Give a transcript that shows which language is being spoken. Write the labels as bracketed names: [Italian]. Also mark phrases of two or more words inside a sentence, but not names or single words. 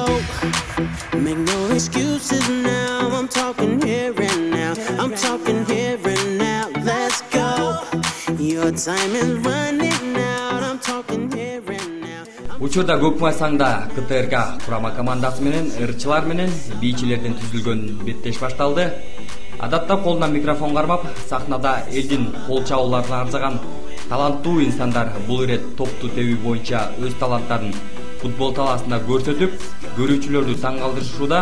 [English] Make no excuses now. I'm talking here and now. I'm talking here and now. Let's go. Your time is running out. I'm talking here and now. [Kyrgyz] Учурда Көкмай саңда КТРК курама командасы менен ырчылар менен бийчилерден түзүлгөн беттеш башталды. Адатта колуна микрофон кармап, сахнада элдин кол чабууларына арзаган таланттуу инсандар бул ирет топту тебүү боюнча өз таланттарын футбол талаасында көрсөтүп, көрүүчүлөрдү таң калтырышууда.